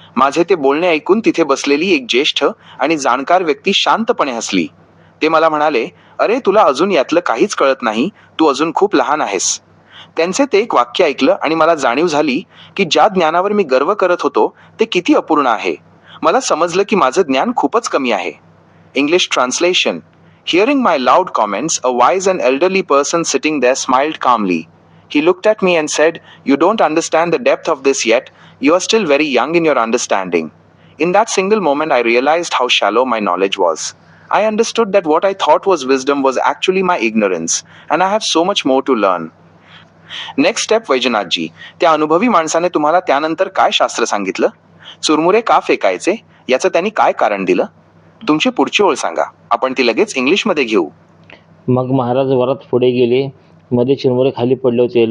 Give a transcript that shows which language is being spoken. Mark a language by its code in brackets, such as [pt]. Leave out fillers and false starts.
[mr] माझे ते बोलणे ऐकून तिथे बसलेली एक ज्येष्ठ आणि जाणकार व्यक्ती शांतपणे हसली. ते मला म्हणाले, अरे, तुला अजून यातलं काहीच कळत नाही, तू अजून खूप लहान आहेस. त्यांचे ते एक वाक्य ऐकलं आणि मला जाणीव झाली की ज्या ज्ञानावर मी गर्व करत होतो ते किती अपूर्ण आहे. मला समजलं की माझं ज्ञान खूपच कमी आहे. [en] English translation. Hearing my loud comments, a wise and elderly person sitting there smiled calmly. He looked at me and said, you don't understand the depth of this yet, you are still very young in your understanding. In that single moment, I realized how shallow my knowledge was. I understood that what I thought was wisdom was actually my ignorance, and I have so much more to learn. Next step [mr] वैजनाथजी, त्या अनुभवी माणसाने तुम्हाला त्यानंतर काय शास्त्र सांगितलं? चुरमुरे का फेकायचे याचं त्यांनी काय कारण दिलं? तुमची पुढची ओळ सांगा, आपण ती लगेच इंग्लिशमध्ये घेऊ. मग महाराज वरात पुढे गेले. मध्ये चिरमुरे खाली पडले होते.